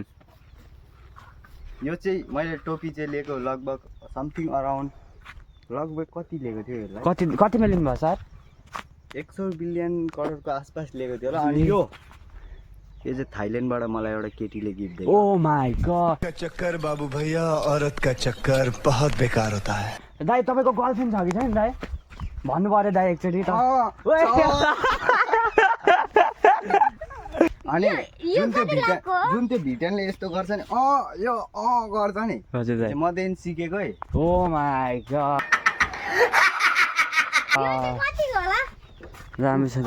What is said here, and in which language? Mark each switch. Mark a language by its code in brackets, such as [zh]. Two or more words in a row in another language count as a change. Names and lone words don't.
[ne] यो चाहिँ मैले टोपी चाहिँ लिएको लगभग [en] something around [ne] लगभग कति लिएको थियो यसलाई कतिमा लिनुभयो सर 100 बिलियन करोडको आसपास लिएको थियो होला अनि यो चाहिँ थाइल्यान्डबाट मलाई एउटा केटीले गिफ्ट दिएको [en] oh my god [hi] का चक्कर बाबू भैया औरत का चक्कर बहुत बेकार होता है [ne] दाइ तपाईँको गर्लफ्रेन्ड छ कि छैन दाइ भन्नु पर्यो दाइ एकचोटि त अनि जुन त्यो भिटनले यस्तो गर्छ नि यो गर्छ नि हजुर दाइ मदेखि सिकेको है [en] oh my god [ne] राम्रो छ दाइ